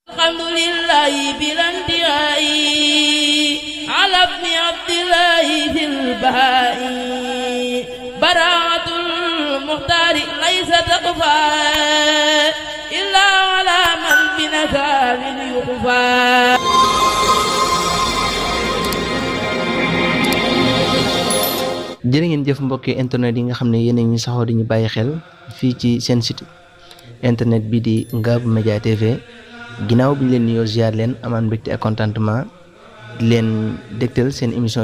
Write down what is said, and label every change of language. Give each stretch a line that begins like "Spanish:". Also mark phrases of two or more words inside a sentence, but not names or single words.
Arabic: الحمد لله بلا انتهاء على ابن عبد الله في البهاء براءة المختار ليس تقفى إلا على من بنكال يخفى.
Wolof: jërë ngeen jëf mbokki internet yi nga xam ne yéen a ngi saxoo di ñu bàyyi xel fii ci seen
French: site internet
Wolof: bi di Ngabou Média TV ginnaaw bi ñu leen nuyoo ziar leen amaan mbégte ak contentement di leen dégtal seen émission